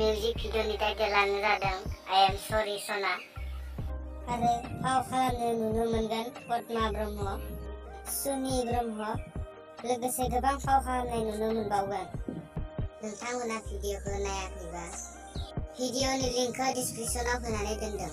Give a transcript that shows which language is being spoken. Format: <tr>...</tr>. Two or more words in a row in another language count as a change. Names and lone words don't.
<brx>भिडिअनि टाइटेलानो जादों</brx> <en>I am sorry</en> <brx>सना आरो फाव खालामनो नुनो मोनगोन पद्मा ब्रह्म, सुनि ब्रह्म लोगोसे गोबां फाव खालामनाय नुनो मोनबावगोन। नोंथांमोना भिडिअखौ नायाखैबा भिडिअनि लिंकखौ डिसक्रिपसनाव होनानै दोनदों।</brx>